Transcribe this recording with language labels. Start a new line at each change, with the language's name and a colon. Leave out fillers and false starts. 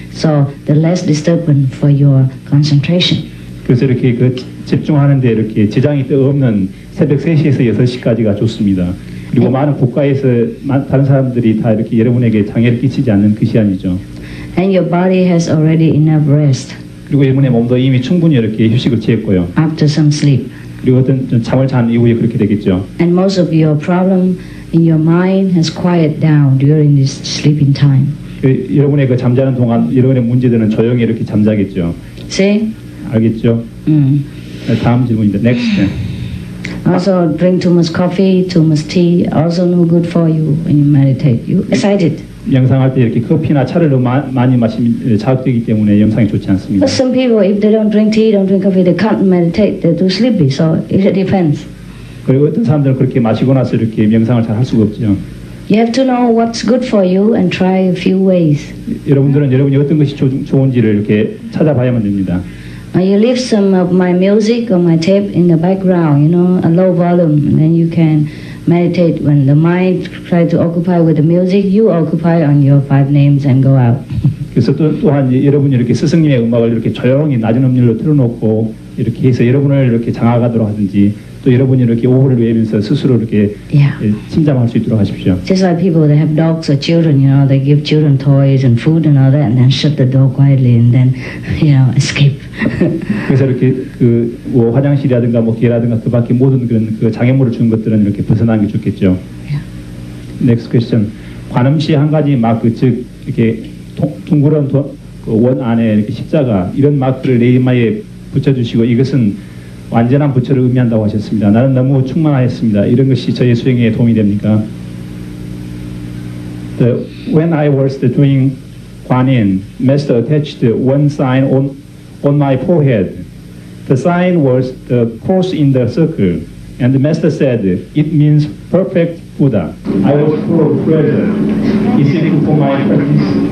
English: So the less disturbance for your concentration.
Korean: 그래서 이렇게 집중하는데 이렇게 지장이 없는 새벽 3시에서 6시까지가 좋습니다. 그리고 많은 국가에서 다른 사람들이 다 이렇게 여러분에게 장애를 끼치지 않는 그 시간이죠.
English: And your body has already enough rest.
Korean: 그리고 여러분의 몸도 이미 충분히 이렇게 휴식을 취했고요.
English: After some sleep.
Korean: 그리고 어떤 잠을 잔 이후에 그렇게 되겠죠.
English: And most of your problem in your mind has quieted down during this sleeping time.
Korean: 여러분의 그 잠자는 동안 여러분의 문제들은 조용히 이렇게 잠자겠죠.
English: See?
Korean: 알겠죠? 다음 질문입니다.
English: Next. Also, drink too much coffee, too much tea, also no good for you when you meditate. You excited.
Korean: 명상할 때 이렇게 커피나 차를 너무 많이 마시면 자극되기 때문에 명상이 좋지 않습니다.
English: But some people, if they don't drink tea, don't drink coffee, they can't meditate. They're too sleepy. So it depends.
Korean: 그리고 어떤 사람들은 그렇게 마시고 나서 이렇게 명상을 잘 할 수가 없죠.
English: You have to know what's good for you and try a few ways.
Korean: 여러분들은 여러분이 어떤 것이 좋은지를 이렇게 찾아봐야만 됩니다.
English: You leave some of my music or my tape in the background, a low volume, and then you can meditate. When the mind tries to occupy with the music, you occupy on your 5 names and go out.
Korean: 그래서 또한 여러분이 이렇게 스승님의 음악을 이렇게 조용히 낮은 음률로 틀어놓고 이렇게 해서 여러분을 이렇게 장악하도록 하든지 또 여러분이 이렇게 오후를 외우면서 스스로 이렇게 침잠할 수 있도록 하십시오.
English: Just like people that have dogs or children, they give children toys and food and all that, and then shut the door quietly and then, escape.
Korean: 그래서 이렇게 뭐 화장실이라든가 뭐 개라든가 그 밖에 모든 그런 그 장애물을 주는 것들은 이렇게 벗어나는 게 좋겠죠.
English: Next question.
Korean: 관음시 한 가지 즉 이렇게 둥그런 그 원 안에 이렇게 십자가 이런 마크를 내 이마에 붙여주시고 이것은 완전한 부처를 의미한다고 하셨습니다. 나는 너무 충만하였습니다. 이런 것이 저의 수행에 도움이 됩니까?
English: When I was doing Quán, Master attached one sign on my forehead. The sign was the cross in the circle, and the Master said, it means perfect Buddha. I was full of pleasure. Is it good for my practice?